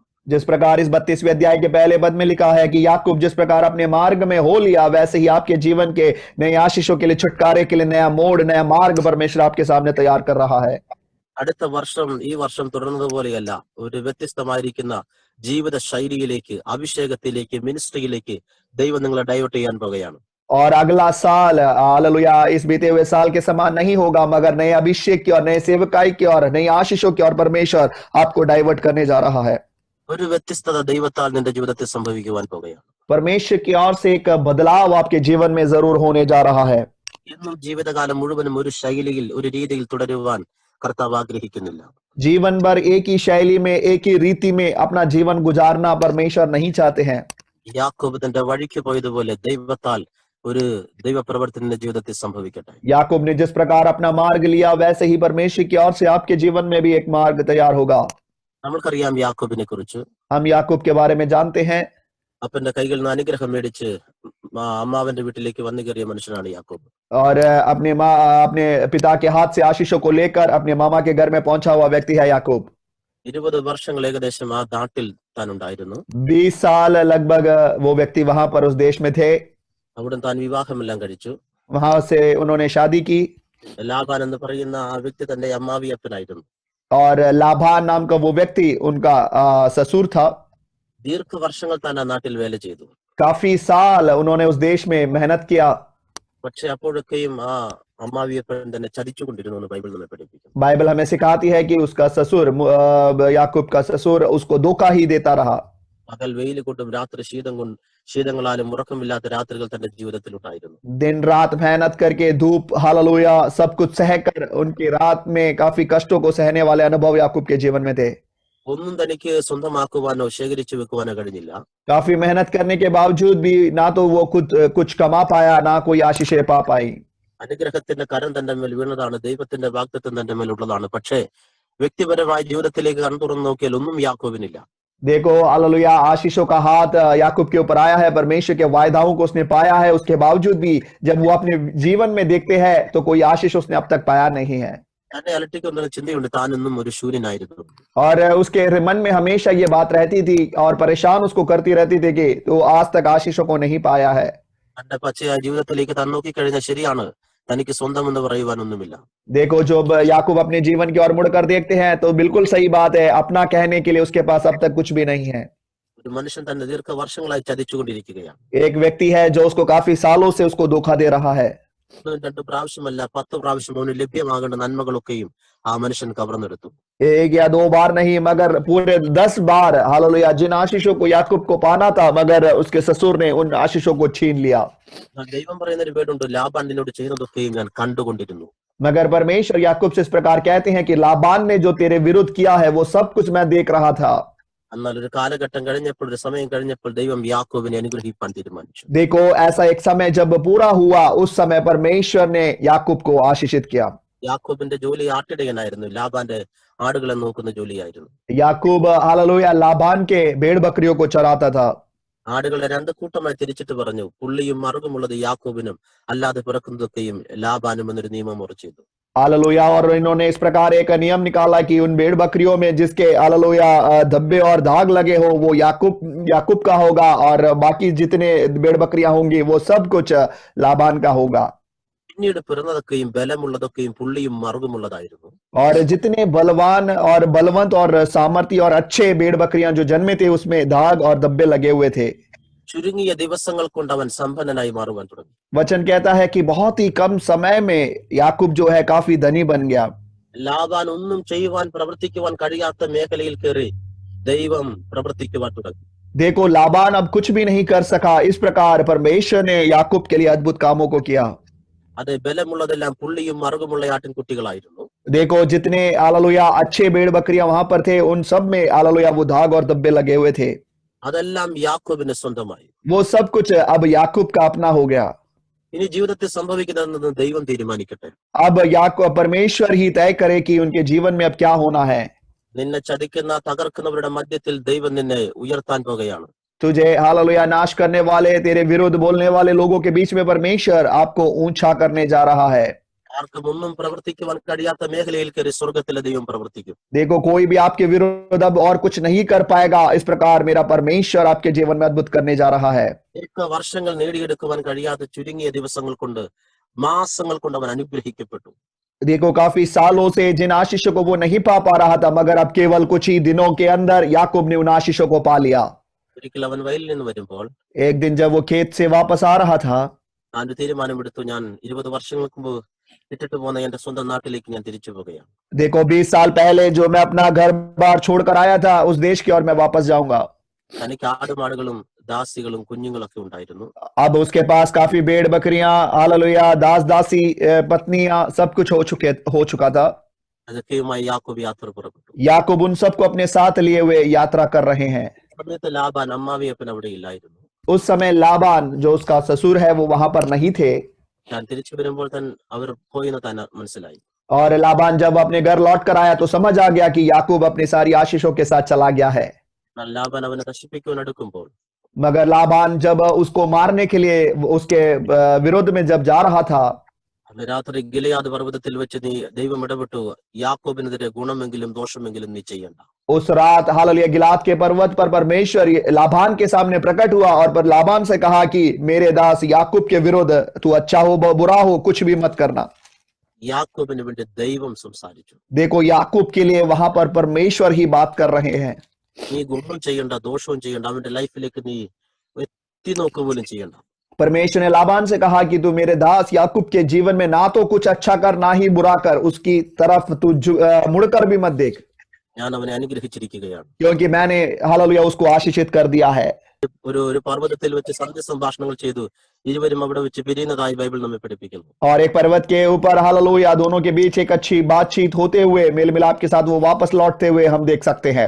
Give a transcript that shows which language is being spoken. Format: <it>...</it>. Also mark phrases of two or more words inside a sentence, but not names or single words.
<hi>जिस प्रकार इस 32वें अध्याय के पहले पद में लिखा है कि याकूब जिस प्रकार अपने मार्ग में हो लिया, वैसे ही आपके जीवन के नए आशीषों के लिए, छुटकारे के लिए नया मोड़, नया मार्ग परमेश्वर आपके सामने तैयार कर रहा है.</hi> <ml>അടുത്ത വർഷം ഈ വർഷം തുടർന്നതുപോലെയല്ല, ഒരു വ്യത്യസ്തമായിരിക്കുന്ന ജീവിത ശൈലിയിലേക്ക്, അഭിഷേകത്തിലേക്ക്, മിനിസ്ട്രിയിലേക്ക് ദൈവം നിങ്ങളെ ഡൈവേർട്ട് ചെയ്യാൻ പോകുകയാണ്.</ml> <hi>और अगला साल हालेलुया इस बीते हुए साल के समान नहीं होगा, मगर नए अभिषेक की और नए सेवकाई की और नई आशीषों की और परमेश्वर आपको डाइवर्ट करने जा रहा है.</hi> <ml>ഒരു വ്യത്യസ്തത ദൈവത്താൽ നിന്റെ ജീവിതത്തിൽ സംഭവിക്കുവാൻ പോകുകയാണ്.</ml> <hi>परमेश्वर की ओर से एक बदलाव आपके जीवन में जरूर होने जा रहा है.</hi> <ml>ഇന്നും ജീവിതകാലം മുഴുവനും ഒരു ശൈലിയിൽ, ഒരു രീതിയിൽ തുടരുവാൻ കർത്താവ് ആഗ്രഹിക്കുന്നില്ല.</ml> <hi>जीवन भर एक ही शैली में, एक ही रीति में अपना जीवन गुजारना परमेश्वर नहीं चाहते हैं.</hi> <ml>യാക്കോബ് തന്റെ വഴിക്ക് പോയതുപോലെ ദൈവത്താൽ ഒരു ദൈവപ്രവർത്തനം നിന്റെ ജീവിതത്തിൽ സംഭവിക്കട്ടെ.</ml> <hi>याकूब ने जिस प्रकार अपना मार्ग लिया, वैसे ही परमेश्वर की ओर से आपके जीवन में भी एक मार्ग तैयार होगा.</hi> <ml>നമ്മൾക്കറിയാം യാക്കോബിനെ കുറിച്ച്.</ml> <hi>हम याकूब के बारे में जानते हैं.</hi> <ml>അപ്പന്റെ കൈകളിൽ നിന്ന് അനുഗ്രഹം മേടിച്ച് അമ്മാവന്റെ വീട്ടിലേക്ക് വന്നു കയറിയ മനുഷ്യനാണ് യാക്കോബ്.</ml> <hi>और अपने पिता के हाथ से आशीषों को लेकर अपने मामा के घर में पहुंचा हुआ व्यक्ति है याकूब.</hi> <ml>20 വർഷങ്ങൾ ഏകദേശം ആ നാട്ടിൽ താൻ ഉണ്ടായിരുന്നു.</ml> <hi>20 साल लगभग वो व्यक्ति वहां पर उस देश में थे.</hi> <ml>അവിടെ താൻ വിവാഹമെല്ലാം കഴിച്ചു.</ml> <hi>वहां से उन्होंने शादी की.</hi> <ml>ലാബാൻ എന്ന് പറയുന്ന ആ വ്യക്തി തന്റെ അമ്മാവിയപ്പനായിരുന്നു.</ml> <hi>और लाभान नाम का वो व्यक्ति उनका ससुर था.</hi> <ml>ദീർഘവർഷങ്ങൾ താൻ ആ നാട്ടിൽ വേല ചെയ്തു.</ml> <hi>काफी साल उन्होंने उस देश में मेहनत किया.</hi> <ml>പക്ഷെ അപ്പോഴൊക്കെയും ആ അമ്മാവിയപ്പൻ തന്നെ ചതിച്ചുകൊണ്ടിരുന്നു എന്ന് ബൈബിൾ നമ്മെ പഠിപ്പിക്കുന്നു.</ml> <hi>बाइबल हमें सिखाती है कि उसका ससुर याकूब का ससुर उसको धोखा ही देता रहा.</hi> <ml>പകൽ വെയിൽ കൊണ്ടും രാത്രി ശീതങ്ങളാലും ഉറക്കമില്ലാത്ത രാത്രികൾ തന്റെ ജീവിതത്തിൽ ഉണ്ടായിരുന്നു.</ml> <hi>दिन रात मेहनत करके, धूप हालेलुया सब कुछ सहकर, उनकी रात में काफी कष्टों को सहने वाले अनुभव याकूब के जीवन में थे.</hi> <ml>ഒന്നും തനിക്ക് സ്വന്തമാക്കുവാനോ ശേഖരിച്ചു വെക്കുവാനോ കഴിഞ്ഞില്ല.</ml> <hi>काफी मेहनत करने के बावजूद भी ना तो वो खुद कुछ कमा पाया, ना कोई आशीषें पा पाई.</hi> <ml>അനുഗ്രഹത്തിന്റെ കരം തന്റെ മേൽ വീണതാണ്, ദൈവത്തിന്റെ വാഗ്ദത്തം തന്റെ മേലുള്ളതാണ്. പക്ഷേ വ്യക്തിപരമായ ജീവിതത്തിലേക്ക് കണ്ണു തുറന്നു നോക്കിയാൽ ഒന്നും യാക്കോബിനില്ല.</ml> <hi>देखो हालेलुया, आशीषों का हाथ याकूब के ऊपर आया है, परमेश्वर के वायदाओं को उसने पाया है, उसके बावजूद भी जब वो अपने जीवन में देखते हैं तो कोई आशीष उसने अब तक पाया नहीं है।</hi> <ml>തന്നെ അലട്ടിക്കൊണ്ടൊരു ചിന്തയുണ്ട്, താനൊന്നും ഒരു ശൂന്യനായിരുന്നു.</ml> <hi>और उसके मन में हमेशा ये बात रहती थी और परेशान उसको करती रहती थी कि तो आज तक आशीषों को नहीं पाया है।</hi> <ml>തന്റെ പച്ചയായ ജീവിതത്തിലേക്ക് താൻ നോക്കിക്കഴിഞ്ഞാൽ ശരിയാണ്, തനിക്ക് സ്വന്തമെന്ന് പറയുവാനൊന്നുമില്ല.</ml> <hi>देखो जब याकूब अपने जीवन की ओर मुड़कर देखते हैं तो बिल्कुल सही बात है, अपना कहने के लिए उसके पास अब तक कुछ भी नहीं है।</hi> <ml>ഒരു മനുഷ്യൻ തന്നെ ദീർഘവർഷങ്ങളായി ചതിച്ചുകൊണ്ടിരിക്കുകയാണ്.</ml> <hi>एक व्यक्ति है जो उसको काफी सालों से उसको धोखा दे रहा है।</hi> <ml>ഒന്നും രണ്ടു പ്രാവശ്യമല്ല, 10 പ്രാവശ്യം അവന് ലഭ്യമാകേണ്ട നന്മകളൊക്കെയും ആ മനുഷ്യൻ കവർന്നെടുത്തു.</ml> <hi>एक या दो बार नहीं मगर पूरे 10 बार हालेलुया जिन आशीषों को याकूब को पाना था, मगर उसके ससुर ने उन आशीषों को छीन लिया।</hi> <ml>ദൈവം പറയുന്ന ഒരു വേടുണ്ട്, ലാബാൻ നിന്നോട് ചെയ്യുന്നതൊക്കെയും ഞാൻ കണ്ടുകൊണ്ടിരുന്നു.</ml> <hi>मगर परमेश्वर याकूब से इस प्रकार कहते हैं कि लाबान ने जो तेरे विरुद्ध किया है वो सब कुछ मैं देख रहा था।</hi> <ml>എന്നാൽ ഒരു കാലഘട്ടം കഴിഞ്ഞപ്പോൾ, ഒരു സമയം കഴിഞ്ഞപ്പോൾ ദൈവം യാക്കോബിനെ അനുഗ്രഹിപ്പാൻ തീരുമാനിച്ചു.</ml> <hi>देखो ऐसा एक समय जब पूरा हुआ, उस समय परमेश्वर ने याकूब को आशीषित किया।</hi> <ml>യാക്കോബിന്റെ ജോലി ആട്ടിടയനായിരുന്നു, ലാബാന്റെ ആടുകളെ നോക്കുന്ന ജോലിയായിരുന്നു.</ml> <hi>याकूब हालेलुया लाबान के भेड़ बकरियों को चराता था।</hi> <ml>ആടുകളെ രണ്ട് കൂട്ടമായി തിരിച്ചിട്ട് പറഞ്ഞു, പുള്ളിയും മറുകുമുള്ളത് യാക്കോബിനും, അല്ലാതെ പിറക്കുന്നതൊക്കെയും ലാബാനും എന്നൊരു നിയമം ഉറച്ചു.</ml> <hi>हालेलुया, और इन्होंने इस प्रकार एक नियम निकाला कि उन भेड़ बकरियों में जिसके हालेलुया धब्बे और दाग लगे हो वो याकूब का होगा, और बाकी जितने भेड़ बकरियां होंगी वो सब कुछ लाबान का होगा।</hi> <ml>പിന്നീട് പിറന്നതൊക്കെയും ബലമുള്ളതൊക്കെയും പുള്ളിയും മറുകുമുള്ളതായിരുന്നു.</ml> <hi>और जितने बलवान और बलवंत और सामर्थी और अच्छे भेड़ बकरियां जो जन्मे थे उसमें दाग और धब्बे लगे हुए थे।</hi> <ml>ചുരുങ്ങിയ ദിവസങ്ങൾ കൊണ്ട് അവൻ സമ്പന്നനായി മാറുവാൻ തുടങ്ങി.</ml> <hi>वचन कहता है कि बहुत ही कम समय में याकूब जो है काफी धनी बन गया।</hi> <ml>ലാബാൻ ഒന്നും ചെയ്യുവാൻ പ്രവർത്തിക്കുവാൻ കഴിയാത്ത മേഖലയിൽ കയറി ദൈവം പ്രവർത്തിക്കുവാൻ തുടങ്ങി.</ml> <hi>देखो लाबान अब कुछ भी नहीं कर सका, इस प्रकार परमेश्वर ने याकूब के लिए अद्भुत कामों को किया।</hi> <ml>അത് ബലമുള്ളതെല്ലാം പുള്ളിയും മറുകുമുള്ള ആട്ടിൻകുട്ടികളായിരുന്നു.</ml> <hi>देखो जितने हालेलुया अच्छे भेड़ बकरियां वहां पर थे उन सब में हालेलुया वो दाग और धब्बे लगे हुए थे।</hi> <ml>അതെല്ലാം യാക്കോബിന് സ്വന്തമായി.</ml> <hi>वो सब कुछ अब याकूब का अपना हो गया।</hi> <ml>ഇനി ജീവിതത്തിൽ സംഭവിക്കുന്നതെന്ന് ദൈവം തീരുമാനിക്കട്ടെ.</ml> <hi>अब याकूब परमेश्वर ही तय करे कि उनके जीवन में अब क्या होना है।</hi> <ml>നിന്നെ ചതിക്കുന്ന തകർക്കുന്നവരുടെ മധ്യത്തിൽ ദൈവം നിന്നെ ഉയർത്താൻ പോകുകയാണ്.</ml> <hi>तुझे हालेलुया नाश करने वाले, तेरे विरुद्ध बोलने वाले लोगों के बीच में परमेश्वर आपको ऊंचा करने जा रहा है।</hi> <ml>ആർക്കും ഒന്നും പ്രവർത്തിക്കുവാൻ കഴിയാത്ത മേഖലയിൽ കയറി സ്വർഗത്തിലെ ദൈവം പ്രവർത്തിക്കും.</ml> <hi>देखो कोई भी आपके विरुद्ध अब और कुछ नहीं कर पाएगा, इस प्रकार मेरा परमेश्वर आपके जीवन में अद्भुत करने जा रहा है।</hi> <ml>വർഷങ്ങൾ നേടിയെടുക്കുവാൻ കഴിയാത്ത ചുരുങ്ങിയ ദിവസങ്ങൾ കൊണ്ട്, മാസങ്ങൾ കൊണ്ട് അവൻ അനുഗ്രഹിക്കപ്പെട്ടു.</ml> <hi>देखो काफी सालों से जिन आशीषों को वो नहीं पा रहा था, मगर अब केवल कुछ ही दिनों के अंदर याकूब ने उन आशीषों को पा लिया।</hi> <ml>ഒരിക്കൽ അവൻ വയലിൽ നിന്ന് വരുമ്പോൾ</ml> <hi>एक दिन जब वो खेत से वापस आ रहा था,</hi> <ml>താൻ ഒരു തീരുമാനമെടുത്തു, ഞാൻ 20 വർഷങ്ങൾക്ക് മുമ്പ് ഇട്ടിട്ട് പോകുന്ന എന്റെ സ്വന്തം നാട്ടിലേക്ക് ഞാൻ തിരിച്ചു പോകുകയാണ്.</ml> <hi>देखो 20 साल पहले जो मैं अपना घर बार छोड़कर आया था उस देश की ओर मैं वापस जाऊंगा।</hi> <ml>തനിക്ക് ആടുമാടുകളും ദാസികളും കുഞ്ഞുങ്ങളൊക്കെ ഉണ്ടായിരുന്നു.</ml> <hi>अब उसके पास काफी भेड़ बकरियां, हालेलुया दास दासी पत्नियां सब कुछ हो चुका था।</hi> <ml>അതൊക്കെയുമായി യാക്കോബ് യാത്ര പുറപ്പെട്ടു.</ml> <hi>याकूब उन सबको अपने साथ लिए हुए यात्रा कर रहे हैं।</hi> <ml>സമയത്ത് ലാബാൻ അമ്മാവിയപ്പൻ അവിടെ ഇല്ലായിരുന്നു.</ml> <hi>उस समय लाबान जो उसका ससुर है वो वहां पर नहीं थे।</hi> <ml>ഞാൻ തിരിച്ചു വരുമ്പോൾ അവർ പോയിന്ന് തന്നെ മനസ്സിലായി.</ml> <hi>और लाबान जब अपने घर लौट कर आया तो समझ आ गया कि याकूब अपनी सारी आशीषों के साथ चला गया है।</hi> <ml>എന്നാൽ ലാബാൻ അവനെ നശിപ്പിക്കുവാൻ എടുക്കുമ്പോൾ</ml> <hi>मगर लाबान जब उसको मारने के लिए उसके विरोध में जब जा रहा था,</hi> <ml>അന്ന് രാത്രി ഗിലെയാദ് പർവ്വതത്തിൽ വെച്ച് ദൈവം ഇടപെട്ടു, യാക്കോബിനെതിരെ ഗുണമെങ്കിലും ദോഷമെങ്കിലും നീ ചെയ്യണ്ട.</ml> <hi>उस रात हालेलुया गिलाद के पर्वत पर परमेश्वर लाबान के सामने प्रकट हुआ और पर लाबान से कहा कि मेरे दास याकूब के विरुद्ध तू अच्छा हो बुरा हो कुछ भी मत करना।</hi> <ml>യാക്കോബിന് വേണ്ടി ദൈവം സംസാരിച്ചു.</ml> <hi>देखो याकूब के लिए वहां पर परमेश्वर ही बात कर रहे हैं।</hi> <ml>നീ ഗുണം ചെയ്യണ്ട, ദോഷവും ചെയ്യണ്ട, അവന്റെ ലൈഫിലേക്ക് നീ എത്തി നോക്കുക പോലും ചെയ്യണ്ട.</ml> <hi>परमेश्वर ने लाबान से कहा कि तू मेरे दास याकूब के जीवन में ना तो कुछ अच्छा कर ना ही बुरा कर, उसकी तरफ तू मुड़कर भी मत देख,</hi> <ml>ഞാൻ അവനെ അനുഗ്രഹിച്ചിരിക്കുകയാണ്.</ml> <hi>क्योंकि मैंने हालेलुया उसको आशीषित कर दिया है।</hi> <ml>ഒരു പർവ്വതത്തിൽ വെച്ച് സന്ധ്യ സംഭാഷണങ്ങൾ ചെയ്തു ഇരുവരും അവിടെ വെച്ച് പിരിയുന്നതായി ബൈബിൾ നമ്മെ പഠിപ്പിക്കുന്നു.</ml> <hi>और एक पर्वत के ऊपर हालेलुया दोनों के बीच एक अच्छी बातचीत होते हुए मेल मिलाप के साथ वो वापस लौटते हुए हम देख सकते हैं।</hi>